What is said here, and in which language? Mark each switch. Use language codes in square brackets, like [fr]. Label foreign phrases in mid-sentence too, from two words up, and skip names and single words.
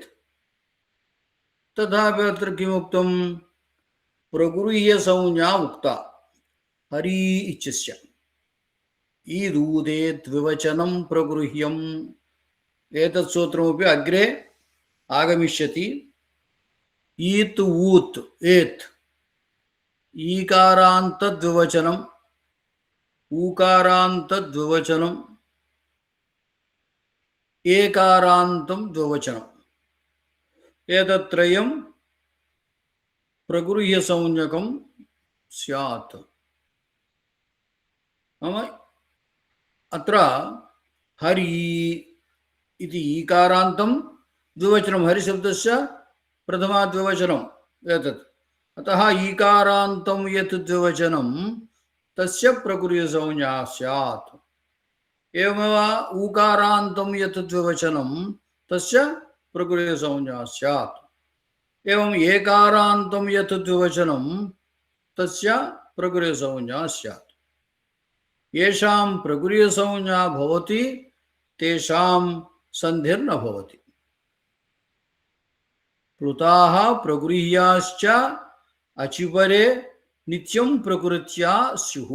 [sa] तथापि अत्र किमुक्तं प्रगृह्यसंज्ञा उक्ता हरि इत्यस्य ईदूदे द्विवचनं प्रगृह्यम् एतत् सूत्रमपि अग्रे आगमिष्यति ईत् ऊत् एत् ईकारान्त द्विवचनं ఊకారాంత ద్వివచనం, ఏకారాంతం ద్వివచనం. ఏతత్రయం ప్రగృహ్య సంజ్ఞకం స్యాత్. అత్ర హరి ఇది ఈకారాంతం ద్వివచనం, హరిశబ్దస్య ప్రథమా ద్వివచనం ఏతత్. అతః ఈకారాంతం యత్ ద్వివచనం తస్య ప్రగృహ్య సంజ్ఞా స్యాత్. ఏమేవ ఊకారాంతం యత్ ద్వివచనం తస్య ప్రగృహ్య సంజ్ఞా స్యాత్. एवं एकारान्तं यत् द्विवचनं तस्य प्रगृह्यसंज्ञा स्यात्. येषां प्रगृह्यसंज्ञा भवति तेषां सन्धिर्न भवति. प्लुताः प्रगृह्याश्च अचिपरे नित्यं प्रकृत्या स्युः.